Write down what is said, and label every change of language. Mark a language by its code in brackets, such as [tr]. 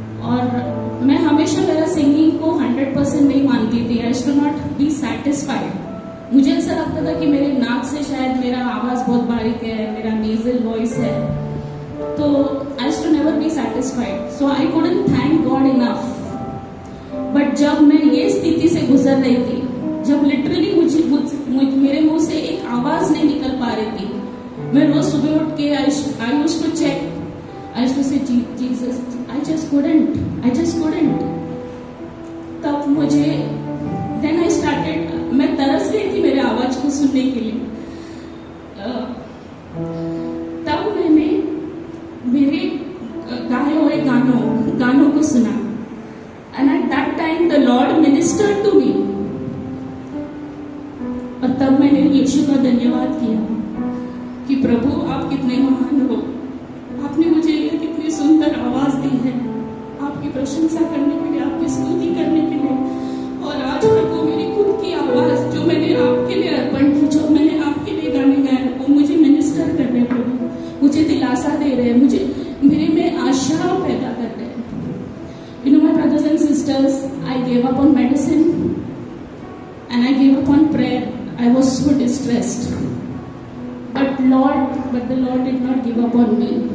[hi] और मैं हमेशा मेरा सिंगिंग को 100% नहीं मानती थी. [en] I used to not be satisfied. [hi] मुझे ऐसा लगता था कि मेरे नाक से शायद मेरा आवाज बहुत बारीक है, मेरा नेजल वॉइस है, तो [en] I used to never be satisfied. So I couldn't thank God enough. [hi] But जब मैं ये स्थिति से गुजर रही थी, जब लिटरली मेरे मुंह से एक आवाज नहीं निकल पा रही थी, मैं रोज सुबह उठ के [en] I used to check, I used to say, Jesus, I just couldn't. [hi] तब मुझे, [en] then I started, [hi] मैं तरस गई थी मेरे आवाज को सुनने के लिए. तब मैंने मेरे गाए हुए गानों को सुना. [en] And at that time the Lord ministered to me. [hi] और तब मैंने यीशु का धन्यवाद किया कि प्रभु आप कितने महान हो. आपने मुझे ये कितनी सुंदर आवाज दी है आपकी प्रशंसा करने के लिए, आपकी स्तुति करने के लिए. और आज प्रभु मेरी खुद की आवाज जो मैंने आपके लिए अर्पण की, जो मैंने आपके लिए गाने गाए, वो मुझे मिनिस्टर कर रहे. प्रभु मुझे दिलासा दे रहे हैं, मुझे मेरे में आशा पैदा कर रहे हैं. [en] You know my brothers and sisters, I gave up on medicine and I gave up on prayer. I was so distressed. But the Lord did not give up on me.